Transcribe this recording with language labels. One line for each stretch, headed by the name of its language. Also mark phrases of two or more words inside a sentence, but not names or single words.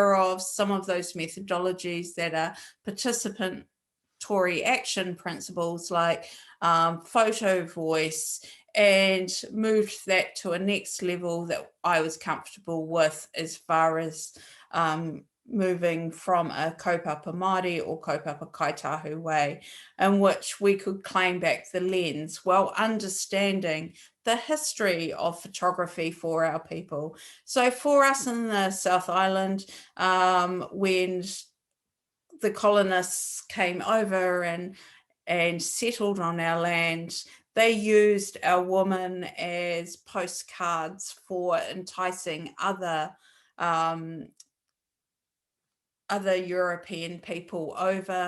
English: of some of those methodologies that are participatory action principles like photo voice, and moved that to a next level that I was comfortable with as far as moving from a
Māori: kaupapa Māori
English: or
Māori: kaupapa kaitahu
English: way, in which we could claim back the lens while understanding the history of photography for our people. So for us in the South Island, when the colonists came over and settled on our land, they used our women as postcards for enticing other European people over.